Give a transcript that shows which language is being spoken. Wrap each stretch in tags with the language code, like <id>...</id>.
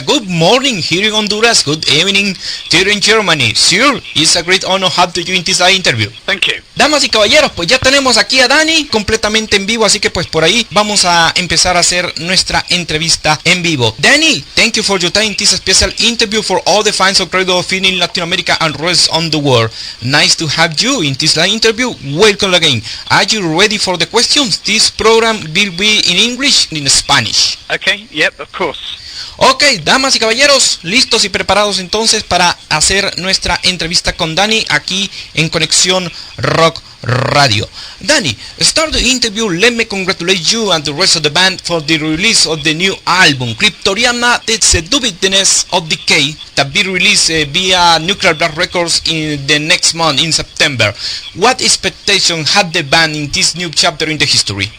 <en>Good morning here in Honduras, good evening here in Germany. Sure, it's a great honor to have you in this interview. Thank you.</en> <es>Damas y caballeros, pues ya tenemos aquí a Dani completamente en vivo, así que pues por ahí vamos a empezar a hacer nuestra entrevista en vivo.</es> <en>Dani, thank you for your time in this special interview for all the fans of Cradle of Filth in Latin America and rest on the world. Nice to have you in this interview. Welcome again. Are you ready for the questions? This program will be in English and in Spanish. Okay, yep, of course.</en> <es>Ok, damas y caballeros, listos y preparados entonces para hacer nuestra entrevista con Dani aquí en Conexión Rock Radio.</es> <en>Dani, start the interview. Let me congratulate you and the rest of the band for the release of the new album, Cryptoriana, the Seductiveness of Decay, that will be released via Nuclear Blast Records in the next month, in September. What expectation had the band in this new chapter in the history?</en>